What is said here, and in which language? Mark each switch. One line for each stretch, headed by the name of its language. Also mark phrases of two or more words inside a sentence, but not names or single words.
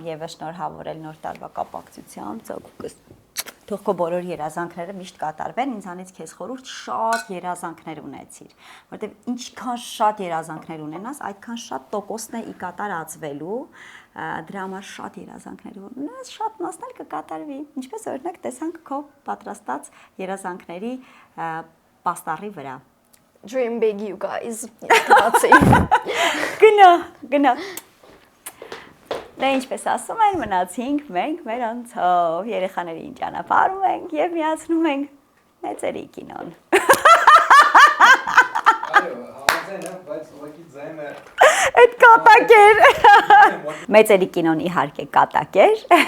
Armenian: եւս շնորհավորել նոր տարվա կապակցությամբ, ծաղուկս։ Թող քո բոլոր երազանքները միշտ կատարվեն, ինձանից քեզ խորհուրդ շատ երազանքներ ունեցիր, որտեղ ինչքան շատ երազանքներ ունենաս, այդքան շատ տոկոսն է ի կատարածվելու, դրա համար շատ երազանքներ ունես, շատ մասն էլ կկատարվի, ինչպես օրինակ տեսանք քո պատրաստած երազանքների Պաստառի վրա։
English: Dream big you guys.
Armenian: Կացի։ Գնա։ Դե ինչպես ասում են, մնացինք մենք մեր անցով, երեխաներին ճանապարհում ենք եւ միացնում ենք մեծերի կինոն։ Այդ կատակ էր։ Մեծերի կինոն իհարկե կատակ էր։